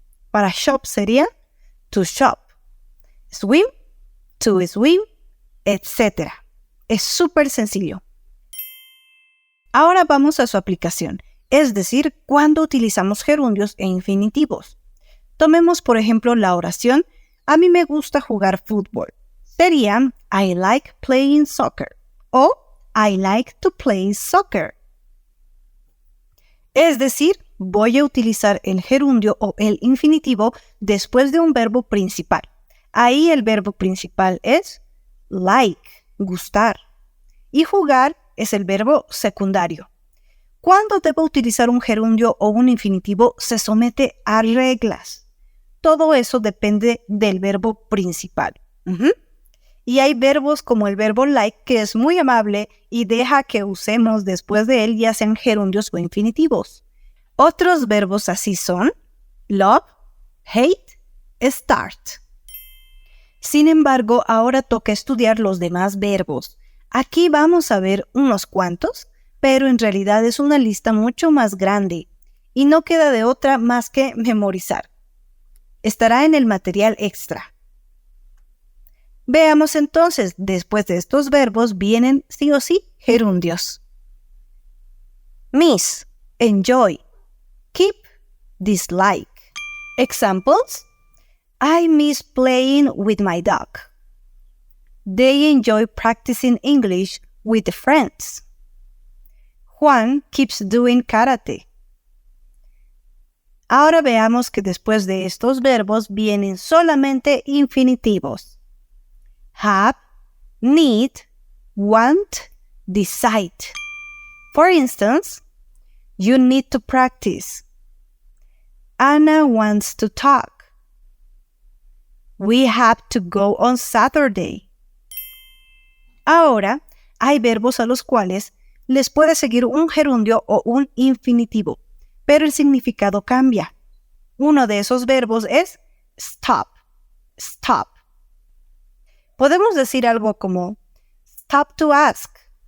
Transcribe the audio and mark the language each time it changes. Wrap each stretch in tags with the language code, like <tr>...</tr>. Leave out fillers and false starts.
<es>Para shop sería to shop. Swim, to swim, etc. Es súper sencillo. Ahora vamos a su aplicación, es decir, cuando utilizamos gerundios e infinitivos. Tomemos, por ejemplo, la oración a mí me gusta jugar fútbol. Sería</es> <en>I like playing soccer o I like to play soccer.</en> <es>Es decir, voy a utilizar el gerundio o el infinitivo después de un verbo principal. Ahí el verbo principal es like, gustar. Y jugar es el verbo secundario. Cuando debo utilizar un gerundio o un infinitivo, se somete a reglas. Todo eso depende del verbo principal. Y hay verbos como el verbo like, que es muy amable y deja que usemos después de él ya sean gerundios o infinitivos. Otros verbos así son love, hate, start. Sin embargo, ahora toca estudiar los demás verbos. Aquí vamos a ver unos cuantos, pero en realidad es una lista mucho más grande y no queda de otra más que memorizar. Estará en el material extra. Veamos entonces, después de estos verbos vienen sí o sí gerundios.</es> <en>Miss, enjoy, keep, dislike. Examples: I miss playing with my dog. They enjoy practicing English with friends. Juan keeps doing karate.</en> <es>Ahora veamos que después de estos verbos vienen solamente infinitivos.</es> <en>Have, need, want, decide. For instance, you need to practice. Anna wants to talk. We have to go on Saturday.</en> <es>Ahora, hay verbos a los cuales les puede seguir un gerundio o un infinitivo, pero el significado cambia. Uno de esos verbos es stop, stop. Podemos decir algo como</es> <en>stop to ask.</en>